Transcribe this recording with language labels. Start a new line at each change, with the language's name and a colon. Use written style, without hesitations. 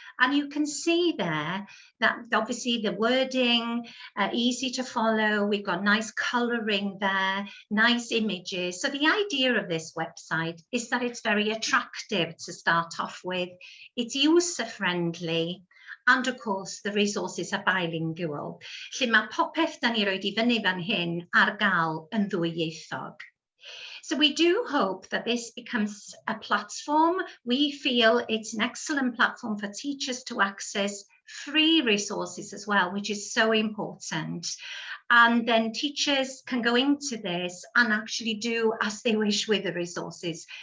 English: And you can see there that obviously the wording, easy to follow. We've got nice colouring there, nice images. So the idea of this website is that it's very attractive to start off with. It's user-friendly. And of course, the resources are bilingual.
Welsh: Lle mae popeth da ni roid I fyny fan hyn ar gael yn ddwyieithog.
English: So we do hope that this becomes a platform. We feel it's an excellent platform for teachers to access free resources as well, which is so important. And then teachers can go into this and actually do as they wish with the resources.